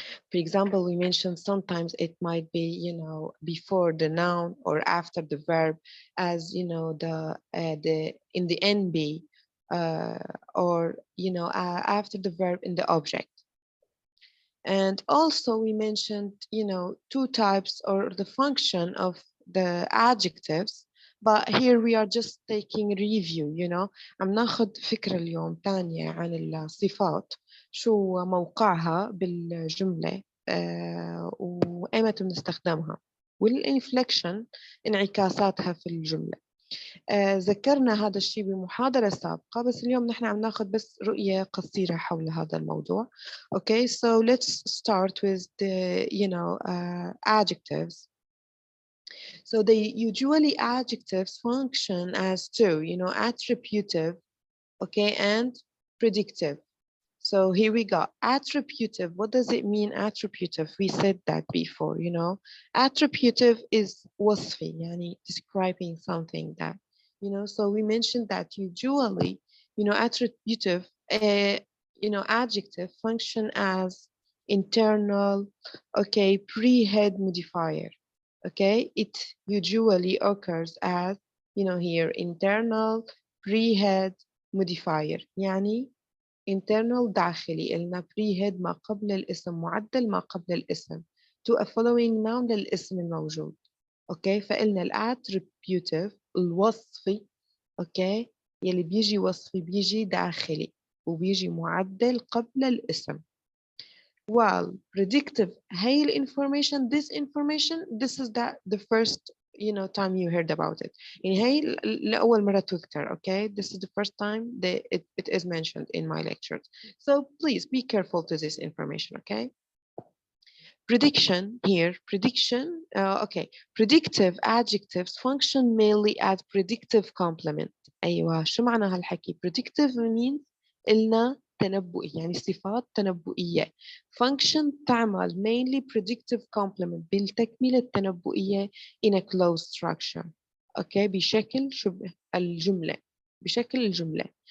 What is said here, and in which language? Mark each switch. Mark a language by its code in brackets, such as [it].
[en] For example, we mentioned sometimes it might be, before the noun or after the verb, as the in the NB, or after the verb in the object. And also we mentioned, two types or the function of the adjectives. But here we are just taking review, [ar] عم ناخد فكرة اليوم تانية عن الصفات، شو موقعها بالجملة، وإيمتى بنستخدمها، والإنفليكشن انعكاساتها في الجملة. ذكرنا هذا الشيء بمحاضرة سابقة، بس اليوم نحن عم ناخذ بس رؤية قصيرة حول هذا الموضوع. [en] Okay, so let's start with the, adjectives. So they usually adjectives function as two, attributive, okay, and predictive. So here we go. Attributive. What does it mean, attributive? We said that before, Attributive is وصفي, [ar] يعني [en] describing something that, so we mentioned that usually, attributive, adjective function as internal, okay, pre-head modifier, okay? It usually occurs as, here, internal pre-head modifier, [ar] يعني [en] internal [ar] داخلي قلنا [en] pre-head [ar] ما قبل الاسم، معدل ما قبل الاسم [en] to a following noun [ar] للاسم الموجود. اوكي فقلنا الاتريبيوتيف الوصفي، اوكي يلي بيجي وصفي بيجي داخلي وبيجي معدل قبل الاسم. [en] while predictive [ar] هي [en] information, this is the first time you heard about it. [ar] يعني هي لأول مرة تذكر. [en] Okay, this is the first time that it is mentioned in my lectures, so please be careful to this information. Okay, prediction here, prediction, okay, predictive adjectives function mainly as predictive complement. [ar] أيوة شو معنى هالحكي؟ predictive means إلنا تنبؤي، يعني صفات تنبؤية. [en] function [ar] تعمل [en] mainly predictive complement [ar] بالتكملة التنبؤية [en] in a closed structure. [ar] okay بشكل شبه الجملة، بشكل الجملة.